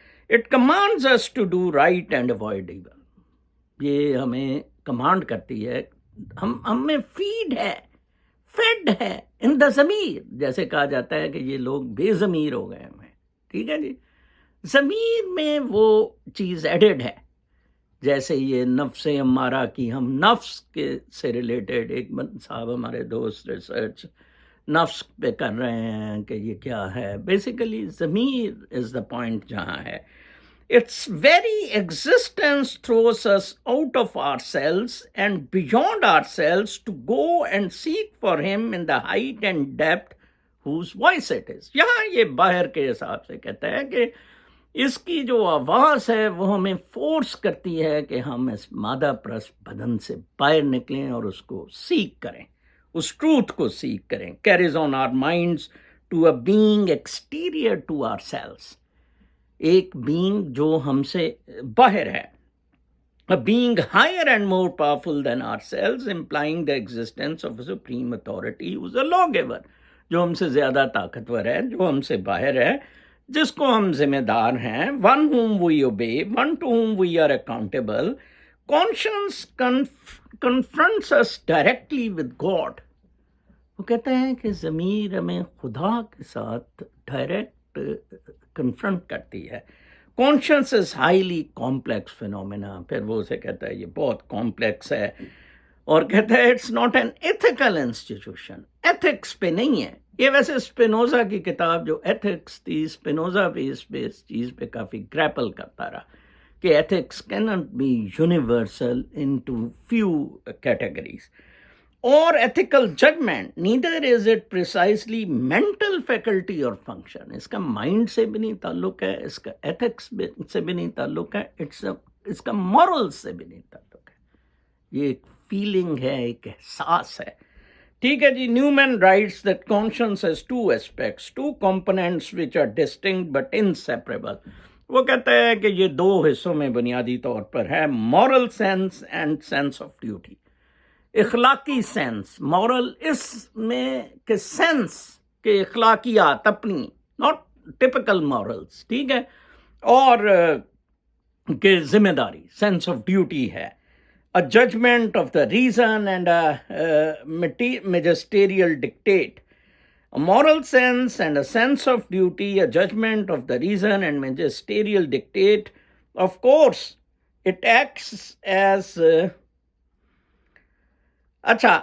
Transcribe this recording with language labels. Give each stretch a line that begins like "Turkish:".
English: It commands us to do right and avoid evil.
Urdu: یہ ہمیں command کرتی ہے، ہمیں فیڈ ہے ان دا ضمیر. جیسے کہا جاتا ہے کہ یہ لوگ بے ضمیر ہو گئے ہیں. ٹھیک ہے جی. ضمیر میں وہ چیز ایڈڈ ہے. جیسے یہ نفس امارہ کی، ہم نفس کے سے ریلیٹڈ ایک صاحب ہمارے دوست ریسرچ نفس پہ کر رہے ہیں کہ یہ کیا ہے.
English: basically ضمیر is the point
Urdu: جہاں ہے.
English: Its very existence throws us out of ourselves and beyond ourselves to go and seek for him in the height and depth whose voice it is.
Urdu: یہاں یہ باہر کے حساب سے کہتا ہے کہ اس کی جو آواز ہے وہ ہمیں فورس کرتی ہے کہ ہم اس مادہ پرست بدن سے باہر نکلیں اور اس کو سیکھ کریں، اس ٹروتھ کو سیکھ کریں.
English: Carries on our minds to a being exterior to ourselves.
Urdu: ایک بینگ جو ہم سے باہر ہے.
English: A being higher and more powerful than ourselves, implying the existence of a supreme authority who is a lawgiver.
Urdu: جو ہم سے زیادہ طاقتور ہے، جو ہم سے باہر ہے، جس کو ہم ذمہ دار ہیں.
English: One whom we obey, one to whom we are accountable. Conscience confronts us directly with God.
Urdu: وہ کہتے ہیں کہ ضمیر ہمیں خدا کے ساتھ ڈائریکٹ کنفرنٹ کرتی ہے.
English: Conscience is highly complex phenomena.
Urdu: پھر وہ اسے کہتا ہے یہ بہت کمپلیکس ہے، اور کہتا ہے
English: It's not an ethical institution.
Urdu: Ethics پہ نہیں ہے یہ. ویسے اسپینوزا کی کتاب جو ایتھکس تھی، اسپینوزا بھی اس چیز پہ کافی گریپل کرتا رہا کہ
English: Ethics can not be universal into few categories. اور ethical judgment, neither is it precisely mental faculty or function.
Urdu: اس کا مائنڈ سے بھی نہیں تعلق ہے، اس کا ethics سے بھی نہیں تعلق ہے، اس کا moral سے بھی نہیں تعلق ہے. یہ ایک فیلنگ ہے، ایک احساس ہے. ٹھیک ہے جی.
English: Newman writes that conscience has two aspects, two components which are distinct but inseparable.
Urdu: وہ کہتا ہے کہ یہ دو حصوں میں بنیادی طور پر ہے،
English: moral sense and sense of duty.
Urdu: اخلاقی سینس. مورل اس میں کہ سینس کہ اخلاقیات اپنی،
English: Not typical morals.
Urdu: ٹھیک ہے. اور کہ ذمہ داری، سینس آف ڈیوٹی ہے.
English: a judgment of the reason and a magisterial dictate. A moral sense and a sense of duty, a judgment of the reason and magisterial dictate. Of course, it acts as اچھا.